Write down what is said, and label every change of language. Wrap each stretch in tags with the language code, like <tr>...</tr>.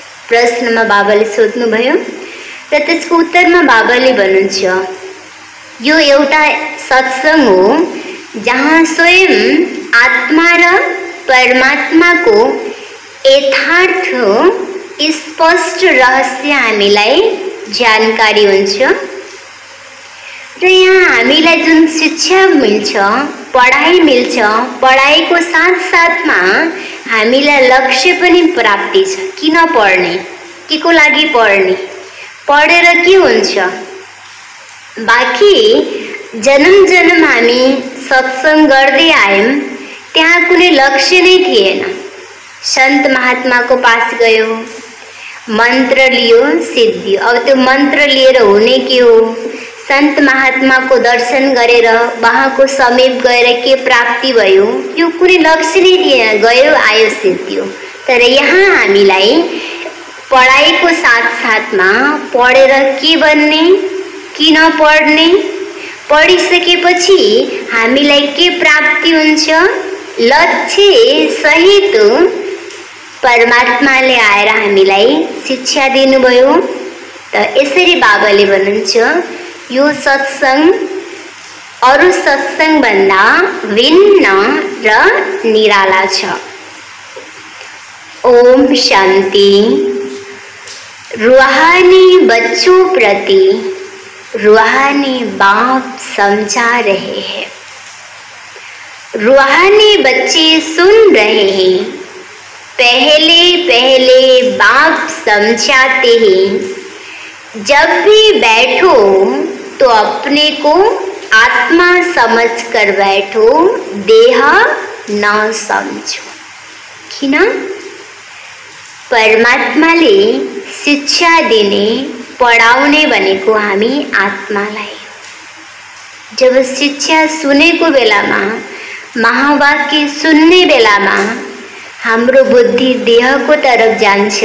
<ne>प्रश्नमा बाबाले सोध्नुभयो र त्यसको उत्तरमा बाबाले भन्नुहुन्छ यो एउटा सत्संग हो जहाँ स्वयं आत्मा र परमात्मा को यथार्थ स्पष्ट रहस्य हामीलाई जानकारी हुन्छ र यहाँ हामीलाई जुन शिक्षा मिल्छ, पढाइ मिल्छ, पढाइको साथ साथमा हामीलाई लक्ष्य पनि प्राप्ति छ। किन पढ्ने, केको लागि पढ्ने, पढेर के हुन्छ? बाँकी जन्म जन्म हामी सत्संग गर्दै आयौं, त्यहाँ कुनै लक्ष्य नै थिएन। संत महात्मा को पास गयो, मंत्र लियो, सिद्धियो। अब त्यो मंत्र लिएर हुने के हो? संत महात्मा को दर्शन गरेर वहाँ को समीप गएर के प्राप्ति भयो? यो कुनै लक्ष्य नै थिएन, गयो आयो सिद्धियो। तर यहाँ हामीलाई पढाइको साथ साथमा पढेर के बन्ने, किन पढ्ने, पढिसकेपछि हामीलाई के प्राप्ति हुन्छ? लक्ष्य सहित परमात्माले आएर हामीलाई शिक्षा दिनुभयो। त यसरी बाबाले भन्नुहुन्छ यो सत्संग अरु सत्संग भन्दा भिन्न र निराला छ। ओम शांति।</ne> <hi>रूहानी बच्चों प्रति रूहानी बाप समझा रहे हैं। रूहानी बच्चे सुन रहे हैं। पहले पहले बाप समझाते हैं, जब भी बैठो तो अपने को आत्मा समझकर बैठो, देह न समझो।</hi> <ne>किन? परमात्माले शिक्षा दिने, पढाउने भनेको हामी आत्मालाई। जब शिक्षा सुनेको बेलामा, महावाक्य सुन्ने बेलामा हाम्रो बुद्धि देहको तरफ जान्छ।</ne>